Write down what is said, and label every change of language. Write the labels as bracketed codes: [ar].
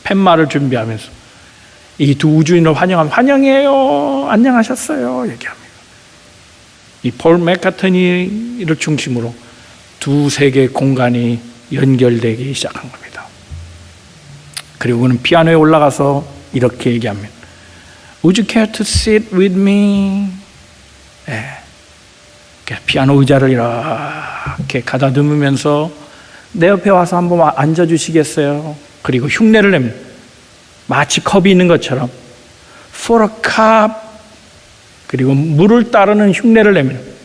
[ko] 팻말을 준비하면서 이 두 우주인을 환영하면 환영해요. 안녕하셨어요. 얘기합니다. 이 폴 맥카트니를 중심으로 두 세계의 공간이 연결되기 시작한 겁니다. 그리고 그는 피아노에 올라가서 이렇게 얘기합니다. [en] Would you care to sit with me? [ko] 네. 피아노 의자를 이렇게 가다듬으면서 내 옆에 와서 한번 앉아주시겠어요? 그리고 흉내를 냅니다. 마치 컵이 있는 것처럼 [en] For a cup. [ko] 그리고 물을 따르는 흉내를 냅니다.